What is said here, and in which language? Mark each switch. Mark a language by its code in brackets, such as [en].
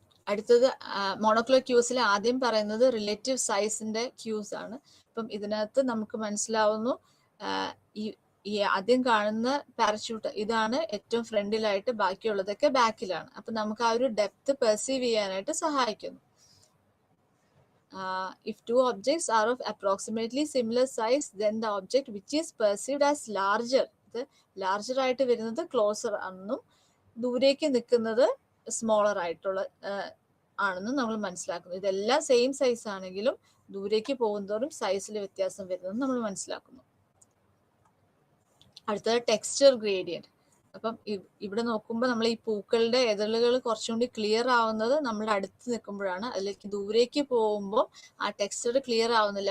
[ml] അടുത്തത് മോണോക്കുലർ ക്യൂസിൽ ആദ്യം പറയുന്നത് റിലേറ്റീവ് സൈസിന്റെ ക്യൂസ് ആണ്. അപ്പം ഇതിനകത്ത് നമുക്ക് മനസ്സിലാവുന്നു ഈ ആദ്യം കാണുന്ന പാരച്യൂട്ട് ഇതാണ് ഏറ്റവും ഫ്രണ്ടിലായിട്ട്, ബാക്കിയുള്ളതൊക്കെ ബാക്കിലാണ്. അപ്പൊ നമുക്ക് ആ ഒരു ഡെപ്ത് പെർസീവ് ചെയ്യാനായിട്ട് സഹായിക്കുന്നു. [en] If 2 objects are of approximately similar size, then the object which is perceived as larger, [ml] ഇത് ലാർജർ ആയിട്ട് വരുന്നത് ക്ലോസർ ആണെന്നും ദൂരേക്ക് നിൽക്കുന്നത് സ്മോളർ ആയിട്ടുള്ള ആണെന്നും നമ്മൾ മനസ്സിലാക്കുന്നു. ഇതെല്ലാം സെയിം സൈസ് ആണെങ്കിലും ദൂരേക്ക് പോകുന്നതോറും സൈസിൽ വ്യത്യാസം വരുന്നത് നമ്മൾ മനസ്സിലാക്കുന്നു. അടുത്തത് ടെക്സ്ചർ ഗ്രേഡിയന്റ്. അപ്പം ഇവിടെ നോക്കുമ്പോൾ നമ്മൾ ഈ പൂക്കളുടെ എതളുകൾ കുറച്ചുകൂടി ക്ലിയർ ആവുന്നത് നമ്മൾ അടുത്ത് നിൽക്കുമ്പോഴാണ്. അതിലേക്ക് ദൂരേക്ക് പോകുമ്പോൾ ആ ടെക്സ്ചർ ക്ലിയർ ആവുന്നില്ല.